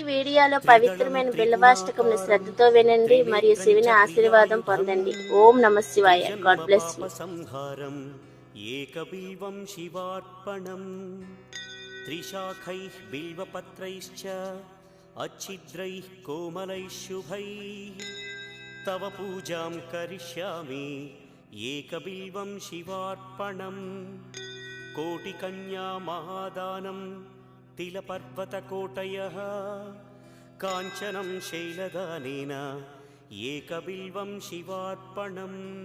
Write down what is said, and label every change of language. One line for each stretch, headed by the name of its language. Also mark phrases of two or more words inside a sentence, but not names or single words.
Telugu: వీడియోలో పవిత్రమైన బిల్వాష్టకంను శ్రద్ధతో వినండి మరియు శివుని ఆశీర్వాదం పొందండి.
Sanskrit: ఓం నమః శివాయ.
English: God bless you.
Sanskrit: సంహారం ఏకబిల్వం శివార్పణం త్రిశాఖైః బిల్వపత్రైశ్చ अच्छिद्रैः कोमलैः शुभैः तव पूजां करिष्यामि एकबिल्वं शिवार्पणम् कोटिकन्या महादानं तिलपर्वतकोटयः काञ्चनं शैलदानेन एकबिल्वं शिवार्पणम्